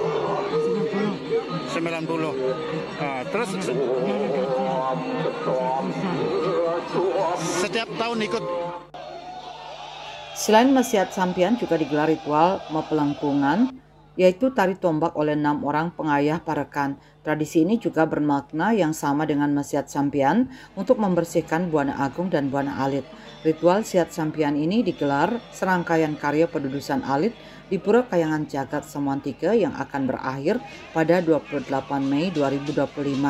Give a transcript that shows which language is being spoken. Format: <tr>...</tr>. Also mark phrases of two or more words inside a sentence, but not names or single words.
<id>90. Terus setiap tahun ikut. Selain Mesiat Sampian juga digelar ritual Mapelengkungan, yaitu tari tombak oleh 6 orang pengayah parekan. Tradisi ini juga bermakna yang sama dengan Mesiat Sampian untuk membersihkan Buana Agung dan Buana Alit. Ritual Siat Sampian ini digelar serangkaian karya pedudusan alit di Pura Kayangan Jagat Samuan III yang akan berakhir pada 28 Mei 2025.</id>